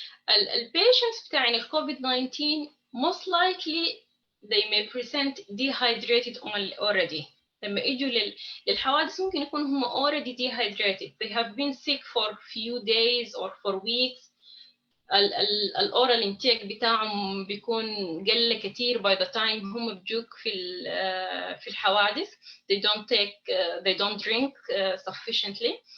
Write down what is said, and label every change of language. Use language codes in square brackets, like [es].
[ar] البيشنتس بتاعين الكوفيد 19 [en] most likely they may present dehydrated already. [ar] لما يجوا للحوادث ممكن يكون هم [en] already dehydrated. They have been sick for few days or for weeks. [ar] الأورال intake بتاعهم بيكون قل كتير [en] by the time [ar] هم بيجوك في الحوادث. [en] They don't drink sufficiently.